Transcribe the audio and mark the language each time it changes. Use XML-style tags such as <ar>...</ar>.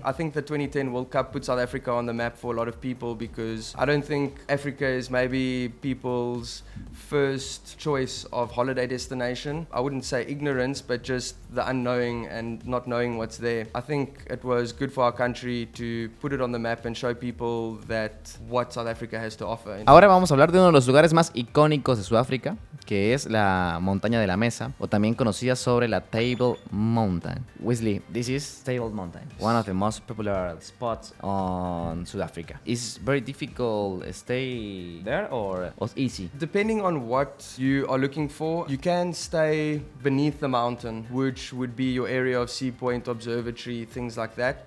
<en>I think the 2010 World Cup put South Africa on the map for a lot of people because I don't think Africa is maybe people's first choice of holiday destination. I wouldn't say ignorance, but just the unknowing and not knowing what's there. I think it was good for our country to put it on the map and show people that what South Africa has to offer.</en> <es>Ahora vamos a hablar de uno de los lugares más icónicos de Sudáfrica, que es la montaña de la mesa, o también conocida sobre la Table Mountain.</es> <en>Wesley, this is Table Mountain, one of the most popular spots on Sudafrica. Is very difficult stay there or easy? Depending on what you are looking for, you can stay beneath the mountain, which would be your area of sea point, observatory, things like that.</en>